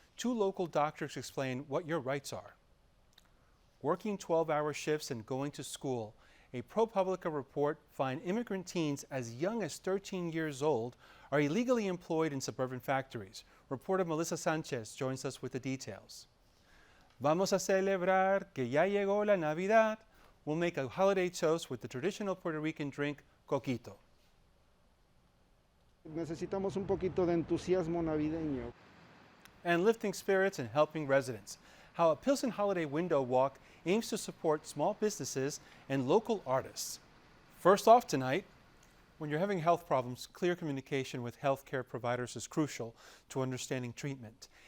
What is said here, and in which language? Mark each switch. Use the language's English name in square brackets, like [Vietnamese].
[English] Two local doctors explain what your rights are. Working 12-hour shifts and going to school. A ProPublica report finds immigrant teens as young as 13 years old are illegally employed in suburban factories. Reporter Melissa Sanchez joins us with the details. [Spanish] Vamos a celebrar que ya llegó la Navidad. [English] We'll make a holiday toast with the traditional Puerto Rican drink, coquito. [Spanish] Necesitamos un poquito de entusiasmo navideño. [English] And lifting spirits and helping residents. How a Pilsen Holiday Window Walk aims to support small businesses and local artists. First off tonight, when you're having health problems, clear communication with healthcare providers is crucial to understanding treatment.